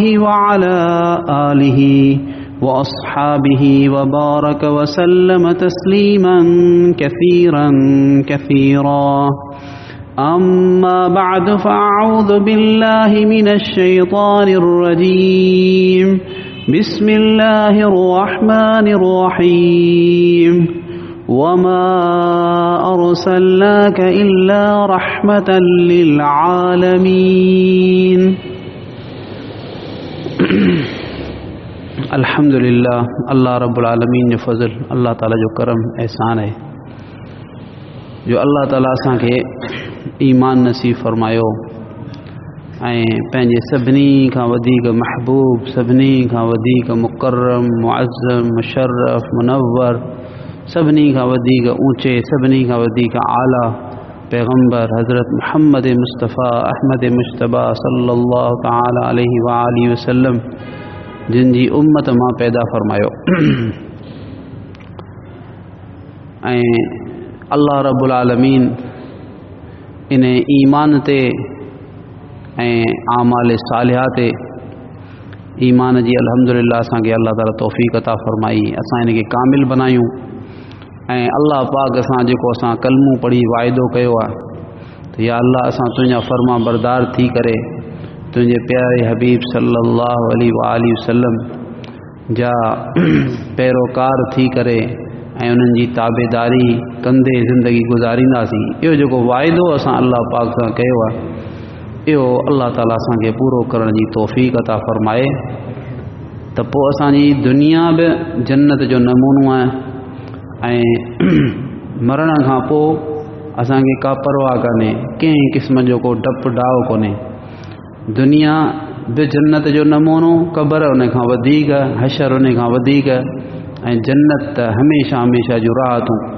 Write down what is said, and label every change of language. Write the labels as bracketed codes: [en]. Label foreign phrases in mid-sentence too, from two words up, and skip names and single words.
[ar] وعلى آله وأصحابه وبارك وسلم تسليما كثيرا كثيرا أما بعد فأعوذ بالله من الشيطان الرجيم بسم الله الرحمن الرحيم وما أرسلناك إلا رحمة [sd] للعالمين अल्हम्दुलिल्लाह अल्लाह [ar] رب العالمين [sd] जो फज़ल अल्लाह ताला जो करम एहसान है जो अल्लाह ताला असांखे ईमान नसीब फरमायो पंहिंजे सभिनी खां वधीक महबूब सभिनी खां वधीक मुकर्रम मुअज़्ज़म मुशर्रफ मुनव्वर सभिनी खां वधीक ऊंचे सभिनी खां वधीक आला पैगंबर हज़रत मुहम्मद मुस्तफ़ा अहमद मुश्तबा [ar] صلى الله تعالى عليه وآله وسلم [sd] जिन जी उम्मत मां पैदा फरमायो अल्लाह [ar] رب العالمين [sd] इन ईमान ते आमाल सालिहा ते ईमान जी अल्हम्दुलिल्लाह असांखे अल्लाह ताला तौफ़ीक़ अता फरमाई असां इनके कामिल बनायूं अल्लाह पाक असां जेको असां कलमू पढ़ी वाइदो कयो आहे त या अल्लाह असां तुंहिंजा फर्मा बरदार थी करे तुंहिंजे प्यारे हबीब [ar] صلى الله عليه وآله وسلم [sd] जा पैरोकार थी करे उन्हनि जी ताबेदारी कंदे ज़िंदगी गुज़ारींदासीं इहो जेको वाइदो असां अल्लाह पाक सां कयो आहे इहो अल्लाह ताला असांखे पूरो करण जी तौफ़ीक़ अता फ़रमाए त पोइ असांजी दुनिया बि जन्नत जो नमूनो आहे ऐं मरण खां पोइ असांखे का परवाह कान्हे कंहिं क़िस्म जो को डपु डाव कोन्हे दुनिया बि जन्नत जो नमूनो क़बर उन खां वधीक हशर उन खां वधीक ऐं जन्नत त हमेशह हमेशह जो राहतूं